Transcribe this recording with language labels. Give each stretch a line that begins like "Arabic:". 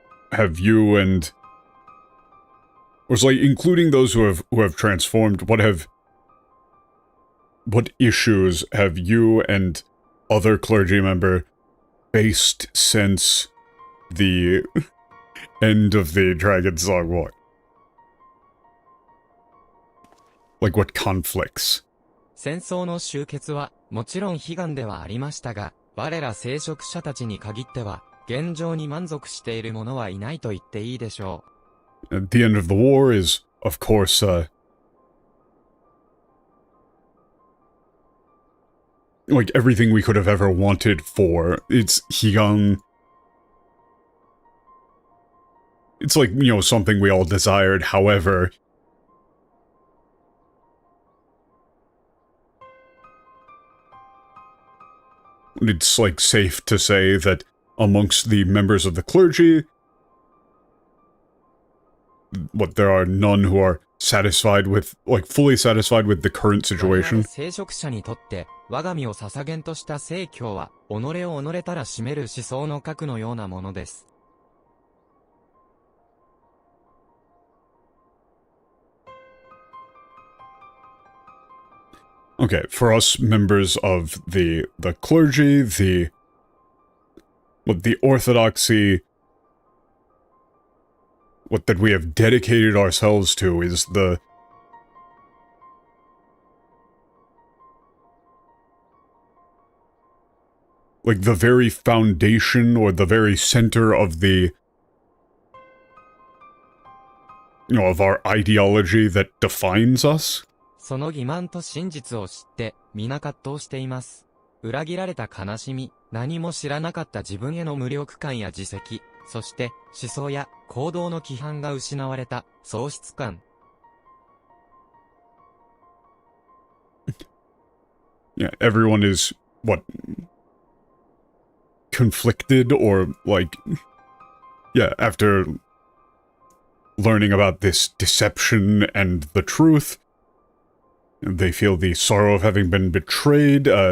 English: have you and, or it's like, including those who have transformed, what issues have you and other clergy member faced since the end of the Dragon Song War? Like, what conflicts?
Japanese: 戦争の終結は、もちろん悲願ではありましたが、我ら聖職者たちに限っては、現状に満足している者はいないと言っていいでしょう。
English: The end of the war is, of course, like everything we could have ever wanted for its Higan. It's like, you know, something we all desired, however... It's, like, safe to say that amongst the members of the clergy, there are none who are satisfied with, like, fully satisfied with the current situation.
Japanese: 聖職者にとって、我が身を捧げんとした聖教は、己を己たらしめる思想の核のようなものです。
English: Okay, for us members of the clergy, the orthodoxy, what that we have dedicated ourselves to is like the very foundation or the very center of the, you know, of our ideology that defines us.
Japanese: その欺瞞と真実を知って、皆葛藤しています。裏切られた悲しみ、何も知らなかった自分への無力感や自責、そして思想や行動の規範が失われた喪失感。
English: Yeah, everyone is, conflicted or, like, yeah, after learning about this deception and the truth, they feel the sorrow of having been betrayed,